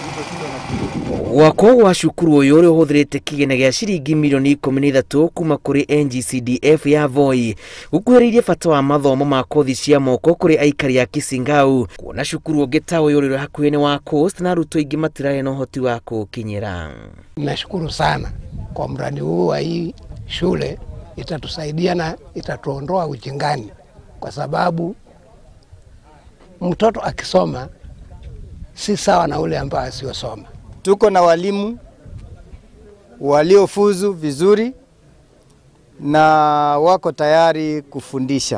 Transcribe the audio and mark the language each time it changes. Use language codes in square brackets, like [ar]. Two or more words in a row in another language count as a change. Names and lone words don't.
[ki] Wako wa cukuru uyu uri uhuthirite kigene gia ciringi milioni 13 kuma kuri NGCDF ya Voi gukuhiririe bata wa mathomo ma kothi cia moko kuri aikari a Kisingau. Kuona cukuru ungi ta uyu uri hakuhi ni wa Coast na arutwo ingi matirari na uhoti wa kukinyira. [sw] Nashukuru sana kwa mradi huu wa hii shule, itatusaidia na itatuondoa ujingani, kwa sababu mtoto akisoma si sawa na ule ambaye asiyosoma. Tuko na walimu waliofuzu vizuri na wako tayari kufundisha.